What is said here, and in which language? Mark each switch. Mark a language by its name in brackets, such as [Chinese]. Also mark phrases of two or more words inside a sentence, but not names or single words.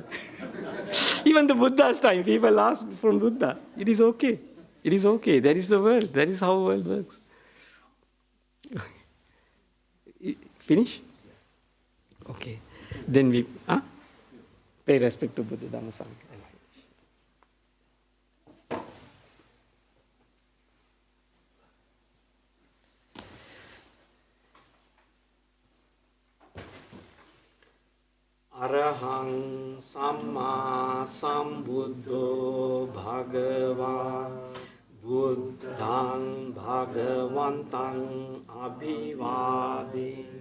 [English] Even the Buddha's time, people ask from Buddha. It is okay. It is okay. That is the world. That is how the world works. Finish? Okay. Then we pay respect to Buddha, Dhamma, Sangha. [Pali] Arahang Samma Sambuddho Bhagava Buddhang Bhagavantang Abhivadi